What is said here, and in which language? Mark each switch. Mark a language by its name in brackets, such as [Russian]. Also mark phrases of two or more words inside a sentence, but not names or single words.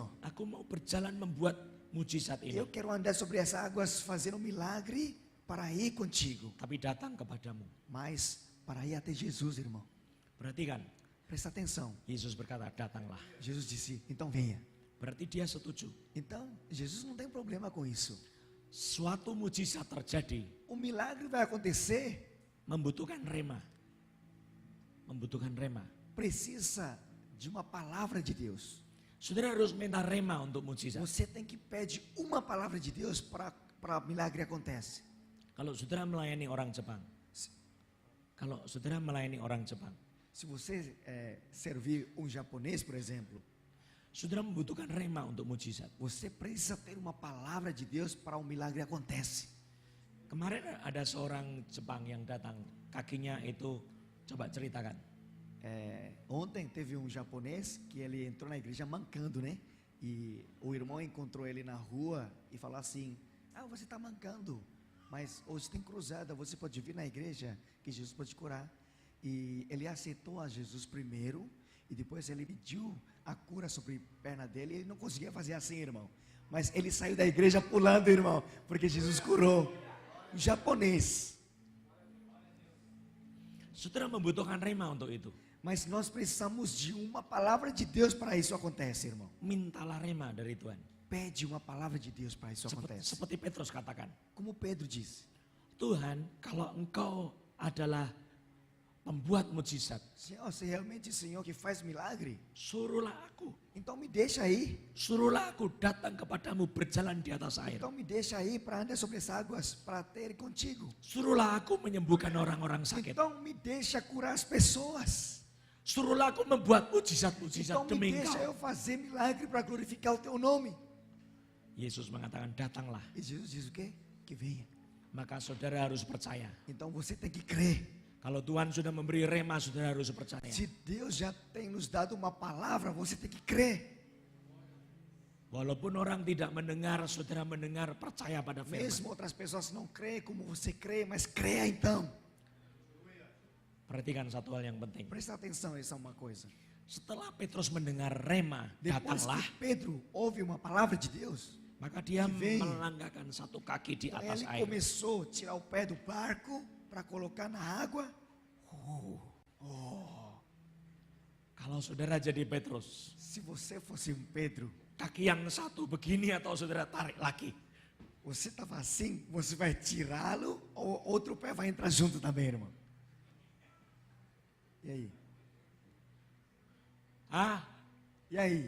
[Indonesian] Aku mau berjalan membuat mujizat ini. [Portuguese] Eu quero andar sobre as águas, fazer um milagre para ir contigo. [Indonesian] Tapi datang kepadamu. [Portuguese] Mas para ir até Jesus, irmão. [Indonesian] Perhatikan, [Portuguese] Presta atenção. [Indonesian] Yesus berkata, datanglah. [Portuguese] Jesus disse, então venha. [Indonesian] Berarti dia setuju. [Portuguese] Então, Jesus não tem problema com isso. [Indonesian] Suatu mujizat terjadi, [Portuguese] O milagre vai acontecer, [Indonesian] membutuhkan rema. Membutuhkan rema. [Portuguese] precisa de uma palavra de Deus. [Indonesian] Saudara harus minta rema untuk mujizat. [Portuguese] Você tem que pedir uma palavra de Deus para milagre acontece. [Indonesian] Kalau saudara melayani orang Jepang, [Portuguese] Se você servir um japonês, por exemplo, [Indonesian] saudara membutuhkan rema untuk mujizat. [Portuguese] você precisa ter uma palavra de Deus para um milagre acontece. [Indonesian] Kemarin ada seorang Jepang yang datang, kakinya itu, coba ceritakan. [Portuguese] Ontem teve um japonês que ele entrou na igreja mancando, né? E o irmão encontrou ele na rua e falou assim: ah, você está mancando, mas hoje tem cruzada, você pode vir na igreja que Jesus pode te curar. E ele aceitou a Jesus primeiro e depois ele pediu a cura sobre a perna dele. Ele não conseguia fazer assim, irmão, mas ele saiu da igreja pulando, irmão, porque Jesus curou. Um japonês. [Indonesian] Saudara membutuhkan rema untuk itu. [Portuguese] Mas nós precisamos de uma palavra de Deus para isso acontecer, irmão. [Indonesian] Mintalah rema dari Tuhan. [Portuguese] Pede uma palavra de Deus para isso acontecer. [Indonesian] Seperti Petrus katakan, [Portuguese] Como Pedro disse: [Indonesian] Tuhan, kalau Engkau adalah pembuat mujizat, [Portuguese] Senhor, se realmente o Senhor que faz milagre, [Indonesian] suruhlah aku. [Portuguese] então me deixa aí. [Indonesian] Suruhlah aku datang kepadamu berjalan di atas air. [Portuguese] Então me deixa aí para andar sobre as águas, para ter contigo. [Indonesian] Suruhlah aku menyembuhkan orang-orang sakit. [Portuguese] Então me deixa curar as pessoas. [Indonesian] Suruhlah aku membuat mujizat-mujizat [Portuguese] Então me [Indonesian] demi [Portuguese] deixa [Indonesian] Engkau. [Portuguese] eu fazer milagre para glorificar o teu nome. [Indonesian] Yesus mengatakan, datanglah. [Portuguese] E Jesus diz o quê? Que venha. [Indonesian] Maka saudara harus percaya. [Portuguese] Então você tem que crer. [Indonesian] Kalau Tuhan sudah memberi rema, saudara harus percaya. [Portuguese] Se Deus já tem nos dado uma palavra, você tem que crer. [Indonesian] Walaupun orang tidak mendengar, saudara mendengar, percaya pada firman. [Portuguese] Mesmo outras pessoas não creem como você crê, mas creia então. [Indonesian] Perhatikan satu hal yang penting. [Portuguese] Presta atenção, isso é uma coisa. [Indonesian] Setelah Petrus mendengar rema, [Portuguese] Depois [Indonesian] datanglah. [Portuguese] que Pedro ouve uma palavra de Deus, [Indonesian] Maka dia [Portuguese] Que vem. [Indonesian] melangkahkan satu kaki di atas [Portuguese] ele [Indonesian] air. [Portuguese] começou a tirar o pé do barco para colocar na água. [Indonesian] Kalau saudara jadi Petrus, [Portuguese] Se você fosse um Pedro, [Indonesian] kaki yang satu begini atau saudara tarik lagi? [Portuguese] você estava assim, você vai tirá-lo ou outro pé vai entrar junto também, irmão? E aí? E aí?